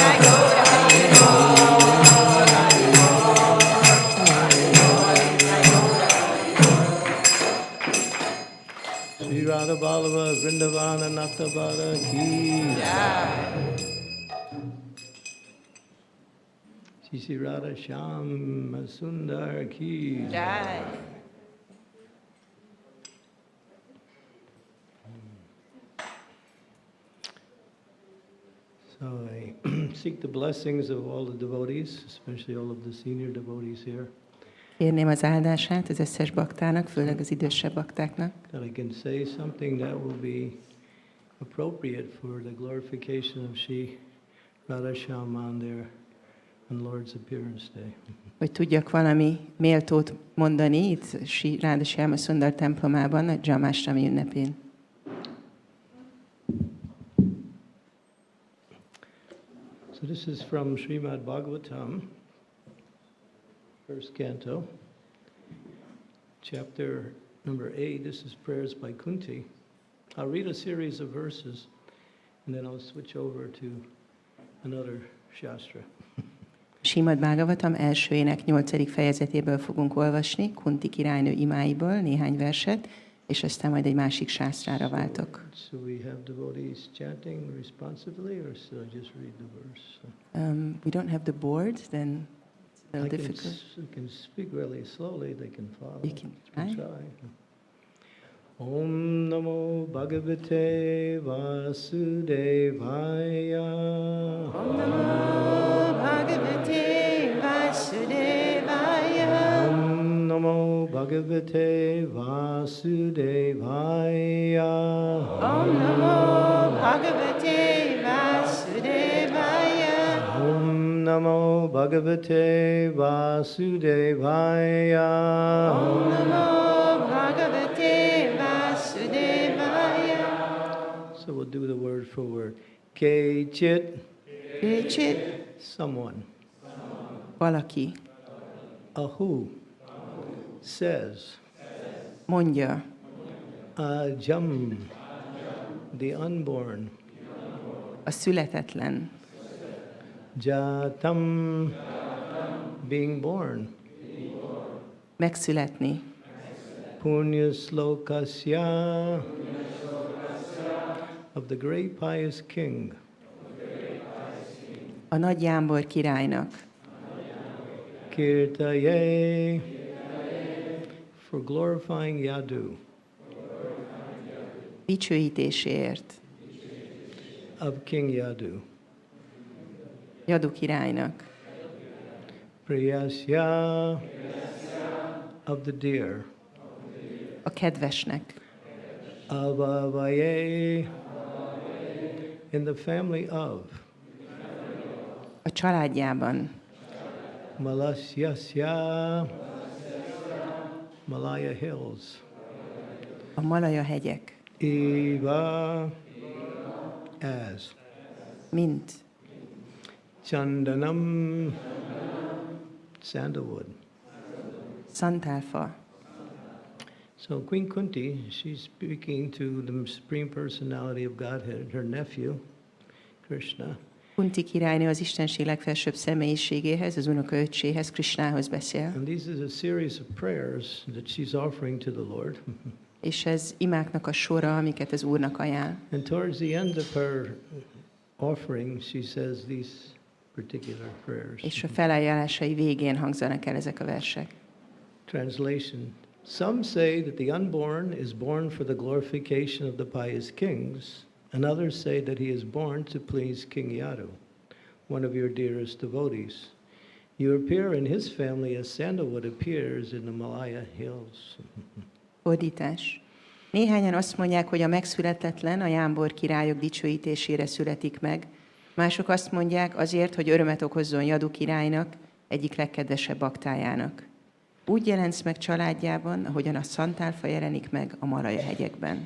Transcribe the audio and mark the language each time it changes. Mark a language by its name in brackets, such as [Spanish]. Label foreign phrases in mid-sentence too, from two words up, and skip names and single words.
[Sanskrit] Sri Radha Vallabha Vrindavana Natavara Ki. Sri Radha Shyam Sundar Ki. [English] So I seek the blessings of all the devotees, especially all of the senior devotees here. [Hungarian] Kérném az áldását az összes baktának, főleg az idősebb baktáknak. [English] That I can say something that will be appropriate for the glorification of Sri Radha on their on Lord's Appearance Day. [Hungarian] Hogy tudjak valami méltót mondani itt Sri Radha Sundar templomában a Janmastami ünnepén. [English] So this is from Srimad Bhagavatam, first canto, chapter number 8. This is prayers by Kunti. I'll read a series of verses, and then I'll switch over to another shastra. [Hungarian] Srimad Bhagavatam elsőjének 8. fejezetéből fogunk olvasni, Kunti királynő imáiból néhány verset, és aztán majd egy másik sásztrára váltok. [English] So we have devotees chanting responsively, or should I just read the verse? We don't have the board, then it's a little I difficult. can speak really slowly, they can follow. You can try. [Sanskrit] Om Namo Bhagavate Vasudevaya. Om Namo Bhagavate Vasudevaya. Om Namo Bhagavate Vasudevaya. Om Namo Bhagavate Vasudevaya. Om Namo Bhagavate Vasudevaya. Om Namo Bhagavate Vasudevaya. [English] So we'll do the word for word. [Sanskrit] Kechit. [Hungarian] Kicsit. [English] Someone. [Hungarian] Valaki. [English] A who says. [Hungarian] Mondja. [English] Ajam. The unborn. [Hungarian] A születetlen. [English] Jatam. Being born. [Hungarian] Megszületni. [Sanskrit] Punya slokasya. [English] of the great pious king, [Hungarian] a nagy jámbor királynak, [Sanskrit] kirtaye, [English] for glorifying Yadu, [Hungarian] dicsőítéséért, [English] of King Yadu, [Hungarian] Yadu királynak, [Sanskrit] priyasya, [English] of the deer, [Hungarian] a kedvesnek, [English] avavaye, in the family of, [Hungarian] a családjában, [English] Malasyasya, Malaya Hills, [Hungarian] a Malaja hegyek, [English] Eva, as, [Hungarian] mint [English] Chandanam, sandalwood. [Hungarian] szantálfa. [English] So Queen Kunti, she's speaking to the Supreme Personality of Godhead, her nephew, Krishna. [Hungarian] Kunti királynő az Istenség legfelsőbb személyiségéhez, az unokaöccséhez, Krishnához beszél. [English] And this is a series of prayers that she's offering to the Lord. [Hungarian] És ez imáknak a sora, amiket az Úrnak ajánl. [English] And towards the end of her offering, she says these particular prayers. [Hungarian] És a felajánlásai végén hangzanak el ezek a versek. [English] Translation. Some say that the unborn is born for the glorification of the pious kings, and others say that he is born to please King Yadu, one of your dearest devotees. You appear in his family as sandalwood appears in the Malaya hills. [Hungarian] Fordítás. Néhányan azt mondják, hogy a megszületetlen a jámbor királyok dicsőítésére születik meg, mások azt mondják azért, hogy örömet okozzon Yadu királynak, egyik legkedvesebb baktájának. Úgy jelensz meg családjában, ahogyan a szantálfa jelenik meg a Malaja hegyekben.